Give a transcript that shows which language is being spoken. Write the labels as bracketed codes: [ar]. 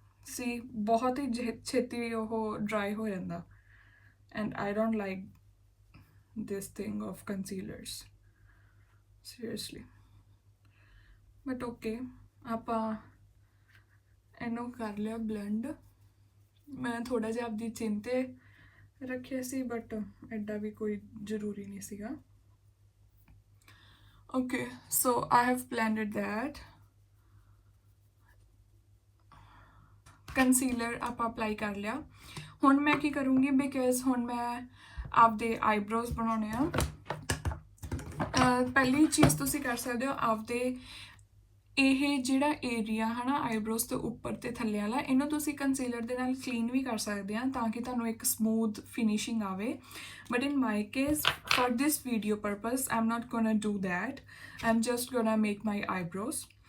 [en] See, [pa] ਬਹੁਤ ਹੀ ਛੇਤੀ ਉਹ ਡਰਾਈ ਹੋ ਜਾਂਦਾ, [en] and I don't like this thing of concealers, seriously. But okay, [pa] ਆਪਾਂ ਇਹਨੂੰ ਕਰ ਲਿਆ ਬਲੈਂਡ। ਮੈਂ ਥੋੜਾ ਜਿਹਾ ਆਪਦੀ ਚਿੰਨ ਤੇ ਰੱਖਿਆ ਸੀ, ਬਟ ਐਡਾ ਵੀ ਕੋਈ ਜ਼ਰੂਰੀ ਨਹੀਂ ਸੀਗਾ। [en] Okay, so I have blended that. [pa] Concealer ਆਪਾਂ ਅਪਲਾਈ ਕਰ ਲਿਆ। ਹੁਣ ਮੈਂ ਕੀ ਕਰੂੰਗੀ, ਬਿਕਾਜ਼ ਹੁਣ ਮੈਂ ਆਪਦੇ ਆਈਬ੍ਰੋਜ਼ ਬਣਾਉਣੇ ਆ। ਪਹਿਲੀ ਚੀਜ਼ ਤੁਸੀਂ ਕਰ ਸਕਦੇ ਹੋ, ਆਪਦੇ ਇਹ ਜਿਹੜਾ ਏਰੀਆ ਹੈ ਨਾ ਆਈਬ੍ਰੋਜ਼ ਤੋਂ ਉੱਪਰ ਤੇ ਥੱਲੇ ਵਾਲਾ, ਇਹਨੂੰ ਤੁਸੀਂ ਕੰਸੀਲਰ ਦੇ ਨਾਲ ਕਲੀਨ ਵੀ ਕਰ ਸਕਦੇ ਆ ਤਾਂ ਕਿ ਤੁਹਾਨੂੰ ਇੱਕ ਸਮੂਥ ਫਿਨਿਸ਼ਿੰਗ ਆਵੇ, [en] But in my case for this video purpose I am not gonna do that, I am just gonna make my eyebrows.